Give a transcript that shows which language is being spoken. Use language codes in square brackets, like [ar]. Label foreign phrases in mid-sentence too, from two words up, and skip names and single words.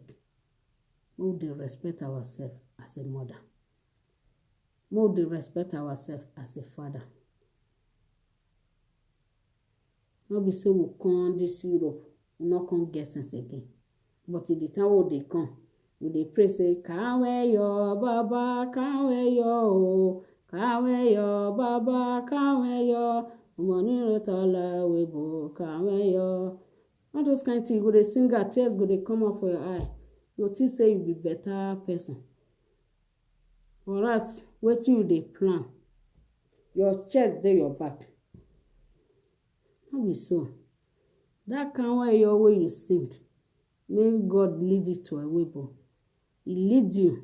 [pcm] We dey respect ourselves as a mother. We dey respect ourselves as a father. No be say we come this Europe, we not come get sense again. But in the time we dey come, we dey pray say, "Kawe yo Baba, kawe yo, kawe yo Baba, kawe yo, money rotala webo, kawe yo." All those kind of things, go dey sing out, tears go dey come out for your eye. You think say you be better person. For us, wetin you dey plan? Your chest dey your back. No be so. That kind way you sing, may God lead you to a way, but He leads you.